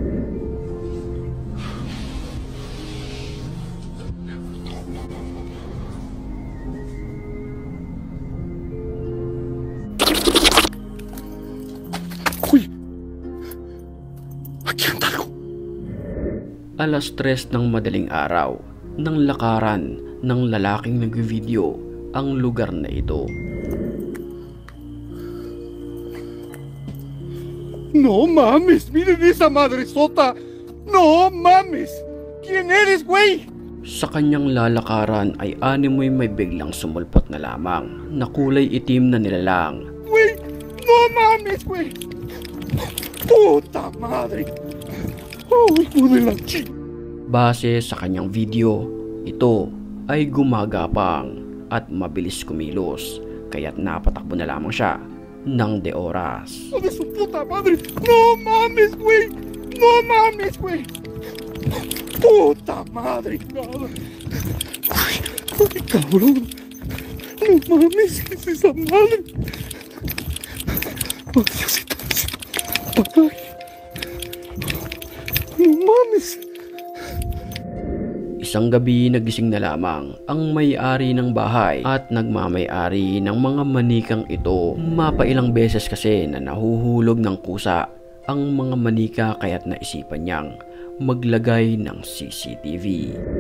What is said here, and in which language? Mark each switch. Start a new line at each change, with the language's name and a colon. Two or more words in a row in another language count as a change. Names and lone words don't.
Filipino: Uy! Agyan Alas 3 ng madaling araw nang lakaran ng lalaking nag-video ang lugar na ito.
Spanish: No mames, miren esa madresota. No mames. ¿Quién eres, güey?
Filipino: Sa kanyang lalakaran ay animoy may biglang sumulpot na lamang na kulay itim na nilalang.
Spanish: Güey, no mames, güey. Puta madre. Oh, hijo de la chica.
Filipino: Base sa kanyang video, ito ay gumagapang at mabilis kumilos, kaya't napatakbo na lamang siya ng de oras.
Spanish: ¡Oh, de su puta madre! ¡No mames, güey! ¡No mames, güey! ¡Puta madre, cabrón! ¡Ay, cabrón! ¡No mames! ¿Qué es esa madre? ¡Oh, Diosito! ¡Ay! ¡No mames!
Filipino: Isang gabi nagising na lamang ang may-ari ng bahay at nagmamay-ari ng mga manikang ito. Mapailang beses kasi na nahuhulog ng kusa ang mga manika kaya't naisipan niyang maglagay ng CCTV.